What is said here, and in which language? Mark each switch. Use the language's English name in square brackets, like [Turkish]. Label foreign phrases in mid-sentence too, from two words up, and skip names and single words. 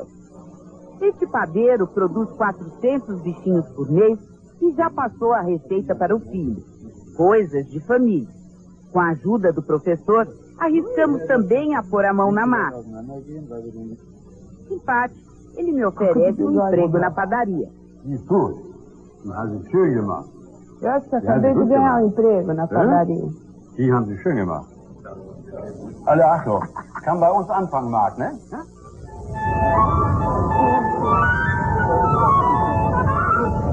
[Portuguese] Este padeiro produz 400 bichinhos por mês e já passou a receita para o filho. Coisas de família. Com a ajuda do professor, arriscamos também a pôr a mão na massa. Simpático, ele me oferece um emprego na padaria. Isso. [German] Hast du schön gemacht. [Portuguese] Eu acho que acabei de ganhar um emprego na padaria. [German] Die haben Sie schön gemacht. Alle Achtung, kann bei uns anfangen, Marc, ne?